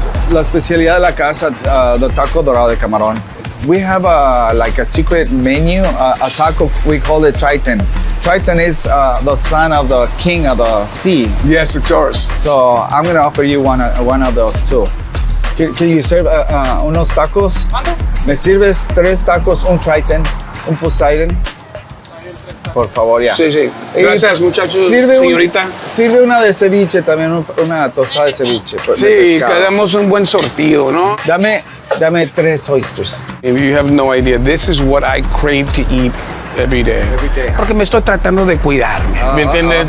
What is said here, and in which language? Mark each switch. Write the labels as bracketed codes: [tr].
[es] La especialidad de la casa, the taco dorado de camarón. [en] We have like a secret menu, a taco, we call it Triton. Triton is the son of the king of the sea. Yes, it's yours. So I'm gonna offer you one of those too. Can you serve [es] unos tacos? ¿Me sirves 3 tacos, un Triton, un Poseidon? Por favor, ya. Sí, sí. Gracias, muchachos, señorita. Sirve una de ceviche también, una tostada de ceviche. Sí, quedamos un buen sortido, ¿no? Dame 3 oysters. [en] If you have no idea, this is what I crave to eat every day. [es] Porque me estoy tratando de cuidarme, ¿me entiendes?